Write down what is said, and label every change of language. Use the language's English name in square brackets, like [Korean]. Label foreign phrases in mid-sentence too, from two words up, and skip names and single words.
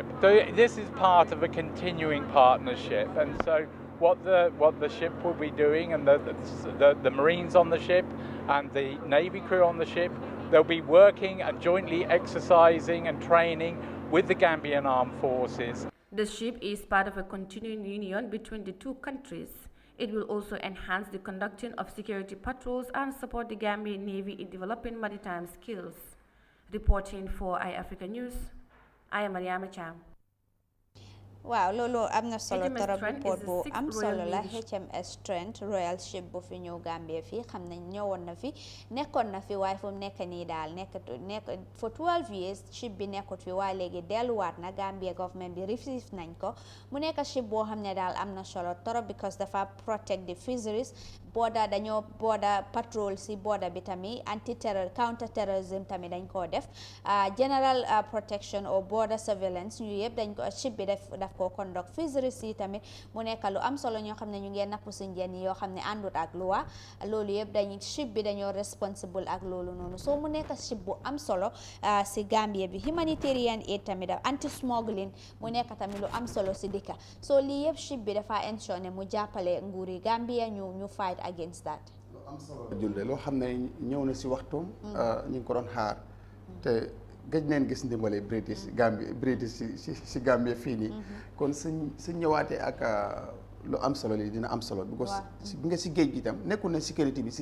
[English] So this is part of a continuing partnership, and so what the ship will be doing, and the Marines on the ship and the Navy crew on the ship, they'll be working and jointly exercising and training with the Gambian Armed Forces. The ship is part of a continuing union between the two countries. It will also enhance the conducting of security patrols and support the Gambian Navy in developing maritime skills. Reporting for Eyeafrica News, I am Mariama Cham. [Wolof] waaw loolu am na solo [English] HMS [Wolof] torop [English] Trent report is the [Wolof] bu [English] sixth [Wolof] am [English] Royal [Wolof] solo la [English] Navy [Wolof] HMS Trent [English] royal ship [Wolof] bu fi ñëw Gambia fii xam nañ ñëwoon na fi nekkoon na fi waaye fu mu nekk nii daal nekk [English] for 12 years [Wolof] ship bi nekkut fi waaye léegi delluwaat na Gambia government bi receive nañ ko mu nekk ship boo xam ne daal am na solo torop because dafa [English] protect the fisheries [Wolof] dañoo [English] border patrol [Wolof] si border bi tamit [English] counter terrorism [Wolof] tamit dañ koo def [English] general protection or border surveillance [Wolof] ñu yëpp dañ ko ship bi daf ko [English] conduct fisheries [Wolof] yi tamit mu nekk lu am solo ñoo xam ne ñu ngi napp si njën yi yoo xam ne àndut ak luwa loolu yëpp ship bi dañoo responsible ak loolu noonu so mu nekk ship bu am solo si Gambia bi [English] humanitarian aid [Wolof] tamit [English] anti smuggling [Wolof] mu nekk tamit lu am solo si dëkka so lii yëpp ship bi dafa ensure ne mu jàppale nguuri Gambia ñu [English] fight against that. [Wolof] lu am solo julde loo xam ne ñëw na si waxtoom ñu ngi ko doon xaar te gëj neen gis ndimbale British si Gambie fii nii kon su ñëwaatee ak lu am solo lii dina am solo because bi nga si géej gi tam nekkul ne sécurité bi si